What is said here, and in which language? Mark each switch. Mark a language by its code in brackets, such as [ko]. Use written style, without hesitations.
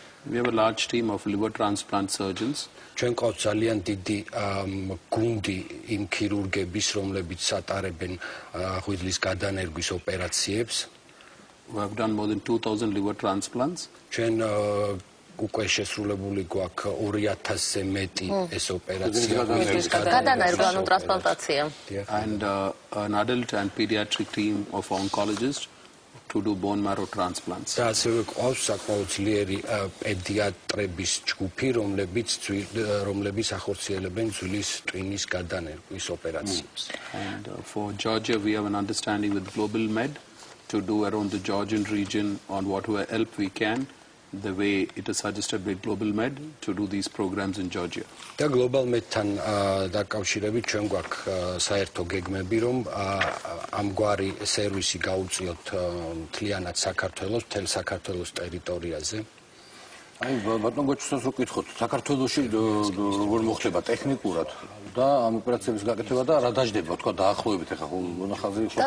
[en] We have a large team of liver transplant surgeons. [ka] ჩვენ ყავს ძალიან დიდი გუნდი იმ ქირურგების, რომლებიც ატარებენ ღვიძლის გადანერგვის ოპერაციებს. [en] We have done more than 2,000 liver transplants. [ka] ჩვენ უკვე შესრულებული გვაქვს 2,000-ზე მეტი ეს ოპერაცია. გადანერგვა, ანუ ტრანსპლანტაცია. [en] And an adult and pediatric team of oncologists to do bone marrow transplants. [ka] და ასევე ყავს საკმაოდ ძლიერი პედიატრების ჯგუფი, რომლებიც ახორციელებენ ძვლის ტვინის გადანერგვის ოპერაციებს. [en] And for Georgia, we have an understanding with Global Med to do around the Georgian region on whatever help we can, the way it is suggested by Global Med to do these programs in Georgia. [ka] და Global Med-თან დაკავშირებით ჩვენ გვაქვს საერთო გეგმები, რომ ამგვარი სერვისი გაუწიოთ მთლიანად საქართველოს, მთელ საქართველოს ტერიტორიაზე. აი ბატონ გოჩუსაც რო გკითხოთ, საქართველოში როგორ მოხდება ტექნიკურად და ამ ოპერაციების გაკეთება და რა დაждდება, თქვა დაახლოებით ახლა მონახაზი ხო